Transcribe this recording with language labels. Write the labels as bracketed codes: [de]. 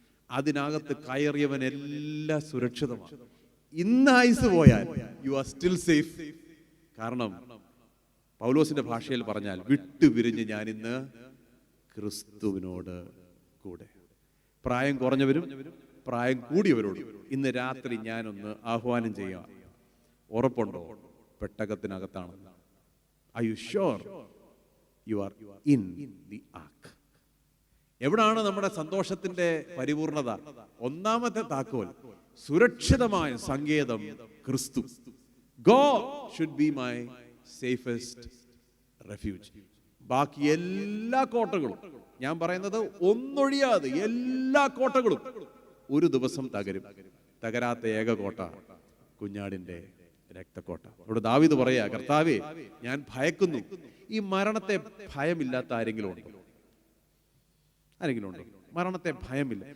[ml] അതിനകത്ത് കയറിയവനെല്ലാം സുരക്ഷിതമാണ്. ഇന്ന് ആയുസ് പോയാൽ [en] You are still safe. [ml] കാരണം പൗലോസിന്റെ ഭാഷയിൽ പറഞ്ഞാൽ, വിട്ടുപിരിഞ്ഞ് ഞാൻ ഇന്ന് ക്രിസ്തുവിനോട് കൂടെ. പ്രായം കുറഞ്ഞവരും പ്രായം കൂടിയവരോടും ഇന്ന് രാത്രി ഞാനൊന്ന് ആഹ്വാനം ചെയ്യാം. ഉറപ്പുണ്ടോ പെട്ടകത്തിനകത്താണ്? [en] Are you sure you are in the ark? [ml] എവിടാണ് നമ്മുടെ സന്തോഷത്തിന്റെ പരിപൂർണത? ഒന്നാമത്തെ താക്കോൽ, സുരക്ഷിതമായ സങ്കേതം ക്രിസ്തു. [en] God should be my safest refuge. [ml] ബാക്കി എല്ലാ കോട്ടകളും, ഞാൻ പറയുന്നത് ഒന്നൊഴിയാതെ എല്ലാ കോട്ടകളും ഒരു ദിവസം തകരും. തകരാത്ത ഏക കോട്ട കുഞ്ഞാടിന്റെ രക്തക്കോട്ട. അവിടെ ദാവീദ് പറയാ, കർത്താവേ ഞാൻ ഭയക്കുന്നു. ഈ മരണത്തെ ഭയമില്ലാത്ത ആരെങ്കിലും ഉണ്ടോ? ആരെങ്കിലും ഉണ്ടോ? മരണത്തെ ഭയമില്ല.